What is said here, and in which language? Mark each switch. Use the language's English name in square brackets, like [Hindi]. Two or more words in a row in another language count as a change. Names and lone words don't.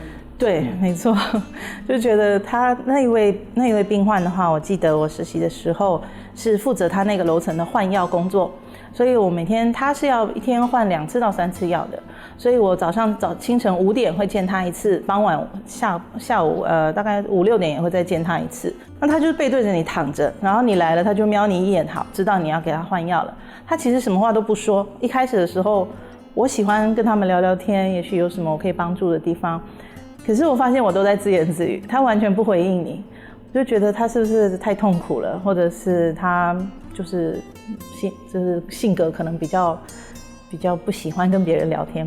[Chinese] 對，沒錯，就覺得他那一位病患的話，我記得我實習的時候是負責他那個樓層的換藥工作，所以我每天他是要一天換2次到3次藥的，所以我清晨5點會見他一次，傍晚下午大概5、6點也會再見他一次。那他就是背對着你躺着，然後你來了他就瞄你一眼，好，知道你要給他換藥了。他其實什麼話都不說，一開始的時候我喜歡跟他們聊聊天，也許有什麼我可以幫助的地方，可是我發現我都在自言自語，他完全不回應你，我就覺得他是不是太痛苦了，或者是他就是性格可能比較不喜歡跟別人聊天。